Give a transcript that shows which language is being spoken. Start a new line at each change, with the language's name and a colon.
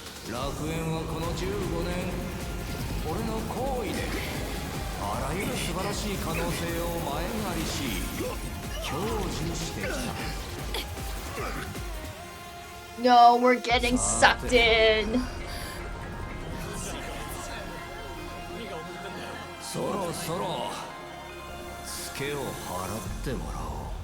Japanese: 楽園はこの15年、俺の行為であらゆる素晴らしい可能性を前借りし、享受してきた。
English: No, we're getting sucked in.
Japanese: そろそろツケを払ってもらおう。